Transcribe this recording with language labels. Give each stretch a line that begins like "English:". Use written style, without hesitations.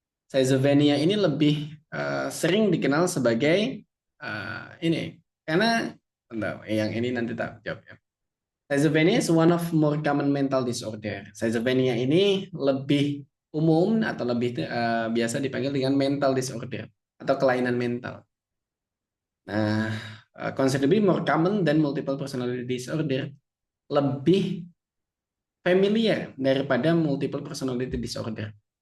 Indonesian: Schizophrenia ini lebih sering dikenal sebagai ini karena yang ini nanti tak jawab ya.
English: Schizophrenia is one of more common mental disorder.
Indonesian: Schizophrenia ini lebih umum atau lebih biasa dipanggil dengan mental disorder atau kelainan mental.
English: Nah, considerably more common than multiple personality disorder,
Indonesian: lebih familiar daripada multiple personality disorder.